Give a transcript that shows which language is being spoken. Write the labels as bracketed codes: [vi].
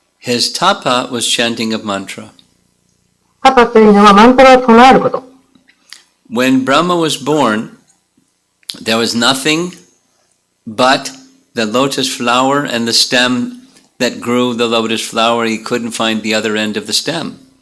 [en] His tapa was chanting of mantra. [ja] タパというのはマントラを唱えること。 [en] When Brahma was born, there was nothing but the lotus flower and the stem that grew the lotus flower. He couldn't find the other end of the stem.